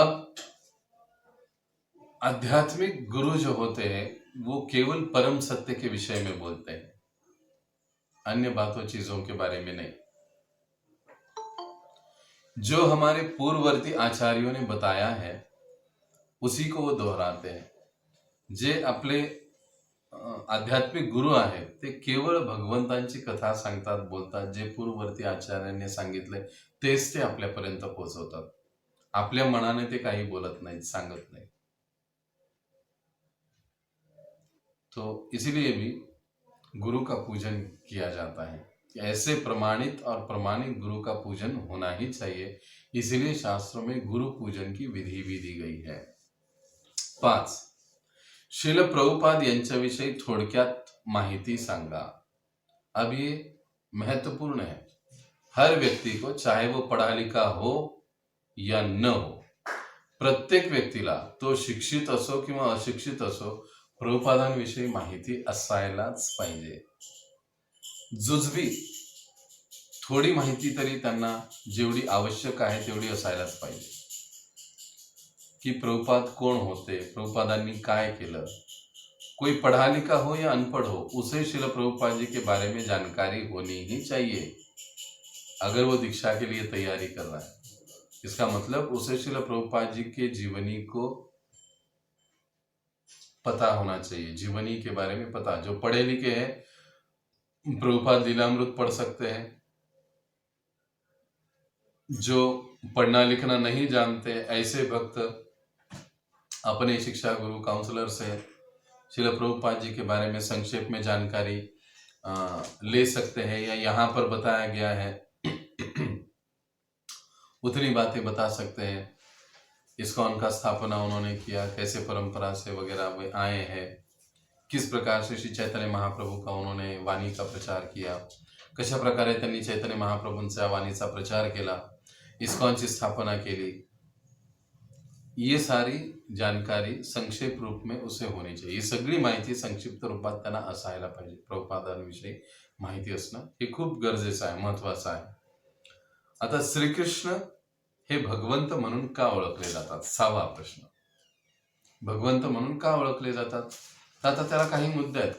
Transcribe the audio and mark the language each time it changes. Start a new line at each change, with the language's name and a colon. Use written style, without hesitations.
Hindi: अब आध्यात्मिक गुरु जो होते हैं वो केवल परम सत्य के विषय में बोलते हैं, अन्य बातों चीजों के बारे में नहीं। जो हमारे पूर्ववर्ती आचार्यों ने बताया है उसी को वो दोहराते हैं।
Marathi: जे आपले आध्यात्मिक गुरु आहेत ते केवळ भगवंतांची कथा सांगतात, बोलतात, जे पूर्ववर्ती आचार्यांनी सांगितले तेच ते आपल्यापर्यंत पोहोचवतात। आपल्या मनाने ते काही बोलत नाहीत, सांगत नाही।
Hindi: तो इसीलिए भी गुरु का पूजन किया जाता है। ऐसे प्रमाणित और प्रमाणित गुरु का पूजन होना ही चाहिए, इसीलिए शास्त्रों में गुरु पूजन की विधि भी दी गई है। 5.
Marathi: श्रील प्रभुपाद यांच्याविषयी थोडक्यात माहिती सांगा।
Hindi: अब ये महत्वपूर्ण है, हर व्यक्ति को, चाहे वो पढ़ा लिखा हो या न हो,
Marathi: प्रत्येक व्यक्तीला, तो शिक्षित असो किंवा अशिक्षित असो, प्रभुपादांविषयी माहिती असायलाच पाहिजे। जुजबी थोडी माहिती तरी त्यांना जेवढी आवश्यक आहे तेवढी असायलाच पाहिजे, कि प्रभुपाद
Hindi: कौन होते,
Marathi: प्रभुपादांनी काय केलं।
Hindi: कोई पढ़ा लिखा हो या अनपढ़ हो, उसे श्रील प्रभुपाद जी के बारे में जानकारी होनी ही चाहिए। अगर वो दीक्षा के लिए तैयारी कर रहा है, इसका मतलब उसे श्रील प्रभुपाद जी के जीवनी को पता होना चाहिए, जीवनी के बारे में पता। जो पढ़े लिखे हैं प्रभुपाद लीलामृत पढ़ सकते हैं, जो पढ़ना लिखना नहीं जानते ऐसे भक्त अपने शिक्षा गुरु काउंसलर से श्रील प्रभुपाद जी के बारे में संक्षेप में जानकारी ले सकते हैं, या यहाँ पर बताया गया है उतनी बातें बता सकते हैं। इस्कॉन का स्थापना उन्होंने किया, कैसे परंपरा से वगैरह वे आए हैं, किस प्रकार से श्री चैतन्य महाप्रभु का उन्होंने वाणी का प्रचार किया,
Marathi: कशा प्रकारे त्यांनी चैतन्य महाप्रभूंच्या वाणीचा प्रचार केला, इस्कॉनची स्थापना केली,
Hindi: ये सारी जानकारी संक्षेप रूप में उसे होनी चाहिए।
Marathi: ही सगळी माहिती संक्षिप्त रूपात त्यांना असायला पाहिजे। प्रभुपादांविषयी माहिती असणं हे खूप गरजेचं आहे, महत्वाचं आहे। आता श्रीकृष्ण हे भगवंत म्हणून का ओळखले जातात, 6वा प्रश्न। भगवंत म्हणून का ओळखले जातात, तर आता त्याला काही मुद्दे आहेत।